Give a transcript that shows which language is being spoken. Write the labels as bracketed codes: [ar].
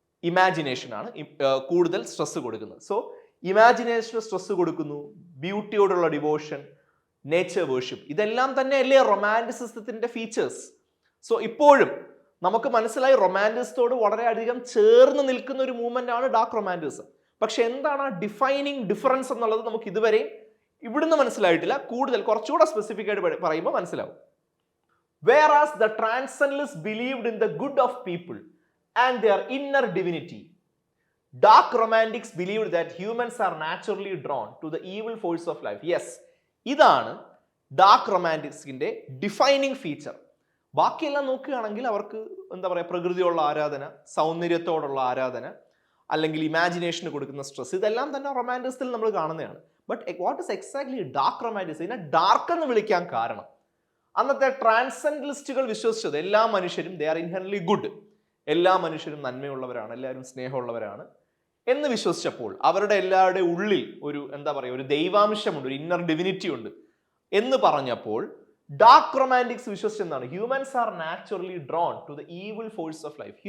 [ml] ഇമാജിനേഷനാണ് കൂടുതൽ സ്ട്രെസ് കൊടുക്കുന്നത്. So imagination stress കൊടുക്കുന്നു, ബ്യൂട്ടിയോടുള്ള ഡിവോഷൻ, നേച്ചർ വേർഷിപ്പ്, ഇതെല്ലാം തന്നെ അല്ലേ റൊമാന്റിസിസത്തിന്റെ ഫീച്ചേഴ്സ്. സോ ഇപ്പോഴും നമുക്ക് മനസ്സിലായി റൊമാന്റിസത്തോട് വളരെയധികം ചേർന്ന് നിൽക്കുന്ന ഒരു മൂവ്മെന്റ് ആണ് ഡാർക്ക് റൊമാന്റിസം. പക്ഷെ എന്താണ് ആ ഡിഫൈനിങ് ഡിഫറൻസ് എന്നുള്ളത് നമുക്ക് ഇതുവരെ ഇവിടുന്ന് മനസ്സിലായിട്ടില്ല. കൂടുതൽ കുറച്ചുകൂടെ സ്പെസിഫിക് ആയിട്ട് പറയുമ്പോൾ മനസ്സിലാവും. [en] Whereas the transcendentalists believed in the good of people and their inner divinity, dark romantics believed that humans are naturally drawn to the evil force of life. [ml] Yes, ഇതാണ് ഡാർക്ക് റൊമാന്റിക്സിന്റെ ഡിഫൈനിങ് ഫീച്ചർ. ബാക്കിയെല്ലാം നോക്കുകയാണെങ്കിൽ അവർക്ക് എന്താ പറയുക, പ്രകൃതിയുള്ള ആരാധന, സൗന്ദര്യത്തോടുള്ള ആരാധന, അല്ലെങ്കിൽ imagination കൊടുക്കുന്ന സ്ട്രെസ്, ഇതെല്ലാം തന്നെ റൊമാന്റിസത്തിൽ നമ്മൾ കാണുന്നതാണ്. But what is exactly dark റൊമാന്റിസം? ഇതിനെ ഡാർക്ക് എന്ന് വിളിക്കാൻ കാരണം അന്നത്തെ ട്രാൻസെൻഡന്റലിസ്റ്റുകൾ വിശ്വസിച്ചത് എല്ലാ മനുഷ്യരും ദേ ആർ ഇൻഹെറന്റ്ലി ഗുഡ്, എല്ലാ മനുഷ്യരും നന്മയുള്ളവരാണ്, എല്ലാവരും സ്നേഹമുള്ളവരാണ് എന്ന് വിശ്വസിച്ചപ്പോൾ അവരുടെ എല്ലാവരുടെ ഉള്ളിൽ ഒരു എന്താ പറയുക, ഒരു ദൈവാംശമുണ്ട്, ഒരു ഇന്നർ ഡിവിനിറ്റി ഉണ്ട് എന്ന് പറഞ്ഞപ്പോൾ dark റൊമാന്റിക്സ് വിശ്വസിച്ചെന്നാണ് [en] Humans are naturally drawn to the evil force of life.